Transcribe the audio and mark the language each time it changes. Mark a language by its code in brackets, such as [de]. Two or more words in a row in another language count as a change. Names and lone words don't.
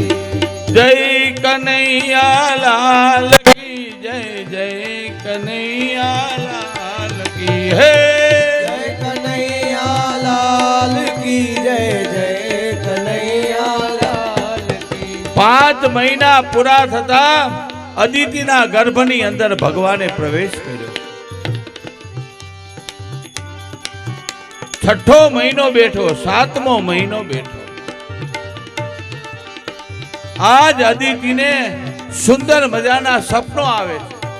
[hi] जय कन्हैया लाल की जय जय कन्हैया लाल की है। जय कन्हैया लाल की जय जय कन्हैया लाल की। [gu] 5 મહિના પૂરા થતા અદિતિના ગર્ભની અંદર ભગવાને પ્રવેશ કર્યો. 6ઠો મહિનો બેઠો, 7મો મહિનો બેઠો. આજ અદિતિને સુંદર મજાના સપનો આવે છે.